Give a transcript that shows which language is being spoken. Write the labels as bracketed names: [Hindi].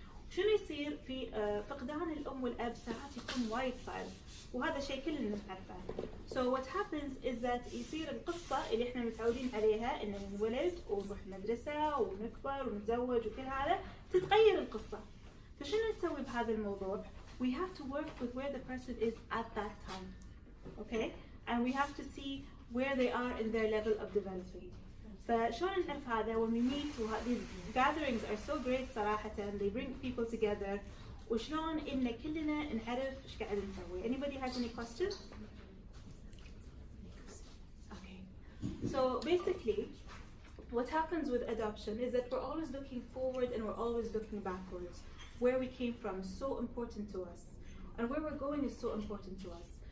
[Arabic] شنو يصير في فقدان الأم والأب ساعات يكون وايد صعب، وهذا شيء كلنا نعرفه. [English] So what happens is that [Arabic] يصير القصة اللي احنا متعودين عليها إن نولد ونروح مدرسة ونكبر ونتزوج وكل هذا تتغير القصة. فشنو نسوي بهذا الموضوع؟ [English] We have to work with where the person is at that time. Okay? And we have to see where they are in their level of developing. [Arabic] فشلون نعرف هذا؟ [English] when we meet these gatherings are so great [Arabic] صراحة. [English] They bring people together. [Arabic] وشلون إن كلنا نعرف إيش قاعد نسوي. [English] Anybody has any questions? Okay. So basically, what happens with adoption is that we're always looking forward and we're always looking backwards. Where we came from is so important to us, and where we're going is so important to us.